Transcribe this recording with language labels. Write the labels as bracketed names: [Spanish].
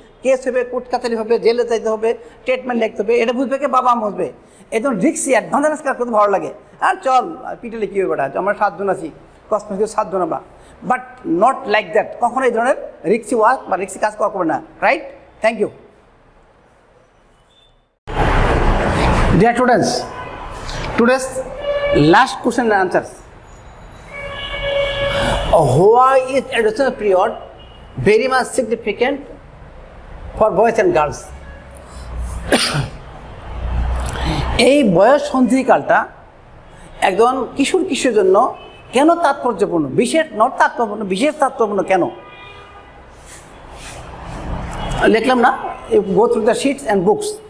[Bangla] Case হবে, court কাছারি হবে, জেলে যাইতে হবে, ট্রিটমেন্ট লিখতে হবে, এটা বুঝবে কি বাবা বুঝবে। একদম রিক্সি অ্যাডভান্স কাজ করতে ভালো লাগে, আর চল পিটেলে কী হবে বেটা, আমরা 7 জন আছি, কসমেটিক 7 জন আমরা, [English] But not like that. [Bangla] কখনো এই ধরনের রিক্সি ওয়ার্ক বা রিক্সি কাজ করা করবে না, right? [English] Thank you. Dear students, today's last question and answers. Why is adolescence period very much significant for boys and girls? [Bangla] এই বয়স সন্ধিকালটা একজন কিশোর কিশোরের জন্য কেন তাৎপর্যপূর্ণ, বিশেষ তাৎপর্যপূর্ণ কেন লিখলাম না, [English] go through the sheets and books.